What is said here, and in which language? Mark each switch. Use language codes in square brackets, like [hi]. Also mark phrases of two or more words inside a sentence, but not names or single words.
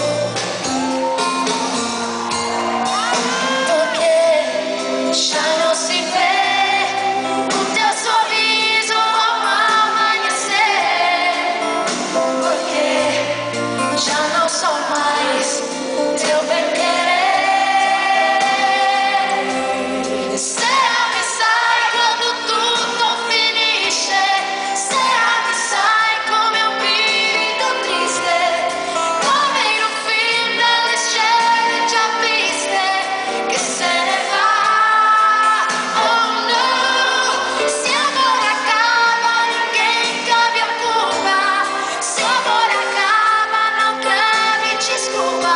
[pt] Porque já não se vê o teu sorriso ao amanhecer. Porque já não sou mais teu bem-querer. Será que sai quando tudo finisce? Será que sai [it] come un grido triste? Come in un film dalle scene già viste che se ne va. [pt] Oh no, se amore acaba ninguém cabe a culpa. Se amore acaba não cabe desculpa.